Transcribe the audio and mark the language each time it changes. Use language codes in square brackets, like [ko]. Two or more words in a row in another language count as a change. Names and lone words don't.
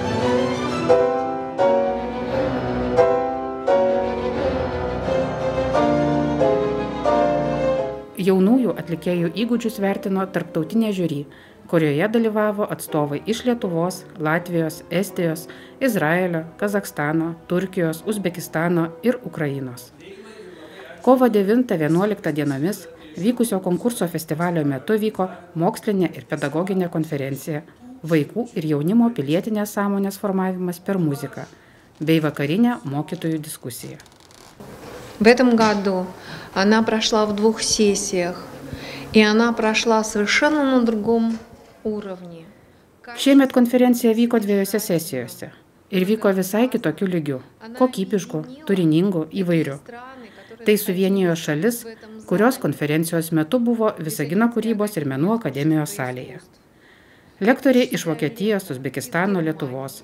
[lt] Jaunųjų atlikėjų įgūdžius vertino tarptautinė žiuri, kurioje dalyvavo atstovai iš Lietuvos, Latvijos, Estijos, Izraelio, Kazakstano, Turkijos, Uzbekistano ir Ukrainos. Kovo 9-11 dienomis vykusio konkurso festivalio metu vyko mokslinė ir pedagoginė konferencija Vaikų ir jaunimo pilietinės sąmonės formavimas per muziką bei vakarinė mokytojų diskusija. [ru] В этом году она прошла в 2 сессиях, и она прошла совершенно на другом уровне. [lt] Šiemet konferencija vyko 2 sesijose ir vyko visai kitokiu lygiu, kokybišku, turiningu, įvairiu. Tai suvienijo šalis, kurios konferencijos metu buvo Visagino kūrybos ir menų akademijos salėje. Lektoriai iš Vokietijos, Uzbekistano, Lietuvos.